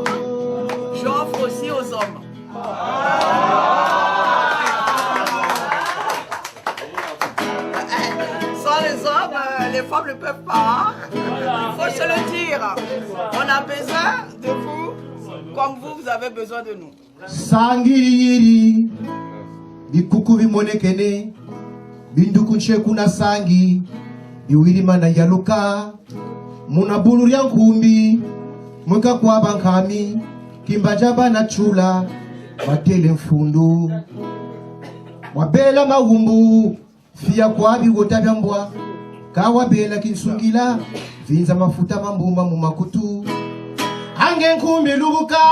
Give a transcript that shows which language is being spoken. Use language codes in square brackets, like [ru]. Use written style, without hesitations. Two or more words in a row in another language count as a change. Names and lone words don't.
[fr] J'offre aussi aux hommes. Sans les hommes, les femmes ne peuvent pas. Il faut se le dire. On a besoin de vous comme vous avez besoin de nous. [kg] Sangiri, bikuku bimonekene, bindukunche kuna sangi, biwiri mana yaluka, muna buluri ya nkumbi, mweka kwa bankami, kimbajaba na chula, watele mfundu, wabela maumbu, fia kwa bigota byambwa, kawabela kinsungila, vinza mafuta mambumba mumakutu, ange nkumbi lubuka,